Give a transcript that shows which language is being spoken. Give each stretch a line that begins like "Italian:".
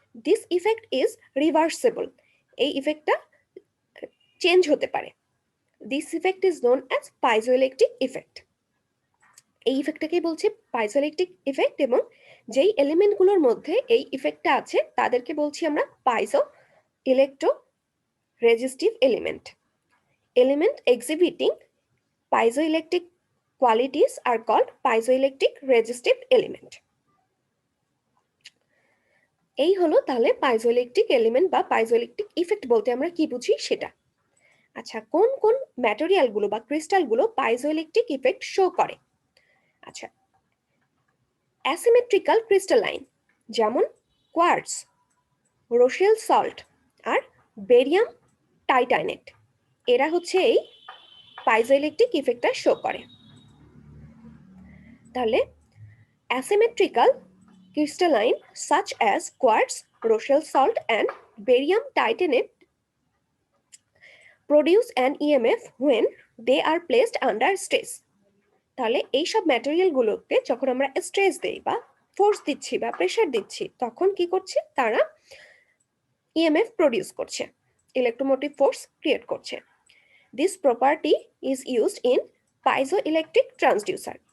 English: this effect is reversible,
Bangla: এই ইফেক্টটা change হতে পারে।
English: This effect is known as piezoelectric effect.
Bangla: এই ইফেক্টটাকেই বলছে পাইজোইলেকট্রিক ইফেক্ট, এবং যেই এলিমেন্টগুলোর মধ্যে এই ইফেক্টটা আছে তাদেরকে বলছি আমরা piezo electro resistive element.
English: Element exhibiting piezoelectric qualities are called piezoelectric resistive element.
Bangla: এই হলো তাহলে পাইজোইলেকট্রিক এলিমেন্ট বা পাইজোইলেকট্রিক ইফেক্ট বলতে আমরা কি বুঝি সেটা। আচ্ছা, কোন কোন ম্যাটেরিয়ালগুলো বা ক্রিস্টালগুলো পাইজোইলেকট্রিক ইফেক্ট শো করে? আচ্ছা, অ্যাসিমেট্রিক্যাল ক্রিস্টালাইন যেমন কোয়ার্টজ, রোশেল সল্ট আর বেরিয়াম টাইটানেট, এরা হচ্ছে এই পাইজোইলেকট্রিক ইফেক্টটা শো করে। তাহলে
English: asymmetrical crystalline such as quartz, rochelle salt and barium titanate produce an EMF when they are placed under stress.
Bangla: তাহলে এই সব ম্যাটেরিয়ালগুলোতে যখন আমরা স্ট্রেস দেই বা ফোর্স দিচ্ছি বা প্রেসার দিচ্ছি, তখন কি করছে? তারা ইএমএফ প্রডিউস করছে, ইলেকট্রোমোটিভ ফোর্স ক্রিয়েট করছে।
English: This property is used in piezoelectric transducer.